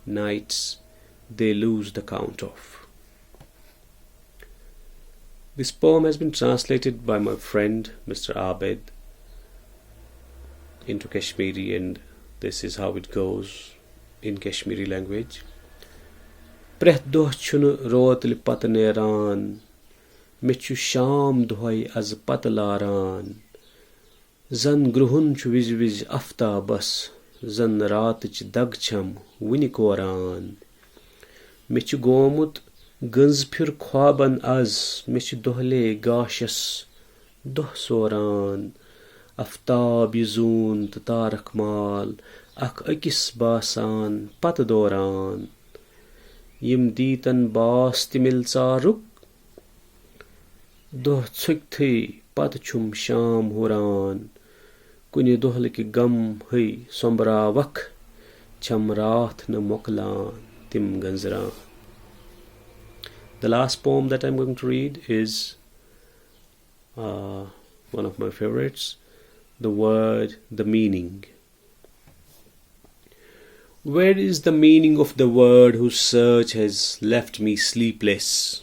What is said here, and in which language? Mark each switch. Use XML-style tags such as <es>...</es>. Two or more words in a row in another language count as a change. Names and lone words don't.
<en>nights they lose the count of. This poem has been translated by my friend Mr. Abed into Kashmiri, and this is how it goes in Kashmiri language.</en> <ks>Preth doh chun rotli pat neran, mechu sham dohai az pat laran. Zan gruhun chu viz viz aftabas, zan ratich dagcham wini koran. Mechu gomut gans phir khwaban az, mechu dohle gashas doh soran. Aftab yuzun tarak mal, ak akis basan pat doran. Yim ditan bas timil saruk, doh tsukthi pat chum sham huran. Kuni dohle ki gam hui sombra wak, cham rath na moklan tim ganzran.</ks> <en>The last poem that I'm going to read is one of my favorites, The Word, the Meaning. Where is the meaning of the word whose search has left me sleepless?</en>